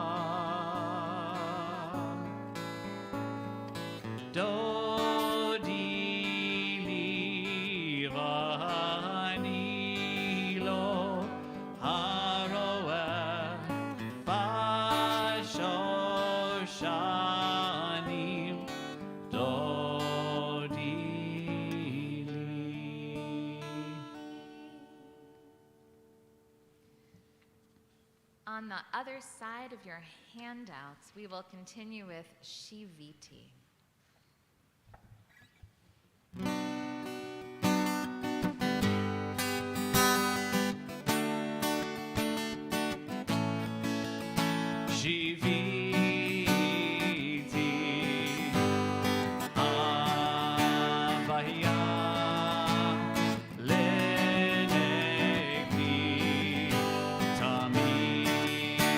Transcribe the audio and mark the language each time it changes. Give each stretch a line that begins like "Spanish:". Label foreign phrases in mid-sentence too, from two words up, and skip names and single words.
Hebrew: דודי לי ואני לו הרועה בשושנים. דודי לי.
English: On the other side of your handouts, we will continue with Shiviti.
Hebrew: שויתי הויה לנגדי תמיד.